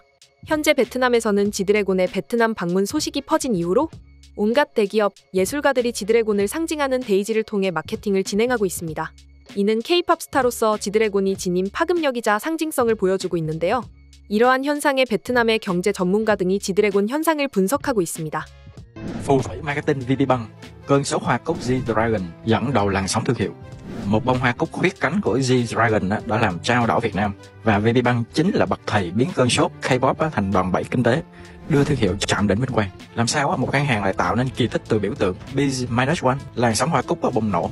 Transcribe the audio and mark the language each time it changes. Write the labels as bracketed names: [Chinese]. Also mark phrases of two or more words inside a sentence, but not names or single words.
[Korean] 현재 베트남에서는 지드래곤의 베트남 방문 소식이 퍼진 이후로 온갖 대기업, 예술가들이 지드래곤을 상징하는 데이지를 통해 마케팅을 진행하고 있습니다. 이는 K-팝 스타로서 지드래곤이 지닌 파급력이자 상징성을 보여주고 있는데요. 이러한 현상에 베트남의 경제 전문가 등이 지드래곤 현상을 분석하고 있습니다. [Vietnamese] Phù thủy marketing VPBank, cơn số hoa cúc G-Dragon dẫn đầu làn sóng thương hiệu. Một bông hoa cúc khuyết cánh của G-Dragon đã làm trao đảo Việt Nam và VPBank chính là bậc thầy biến cơn sốt K-pop thành đòn bẩy kinh tế, đưa thương hiệu chạm đỉnh vinh quang. Làm sao một ngân hàng lại tạo nên kỳ tích từ biểu tượng B-1, làn sóng hoa cúc bùng nổ.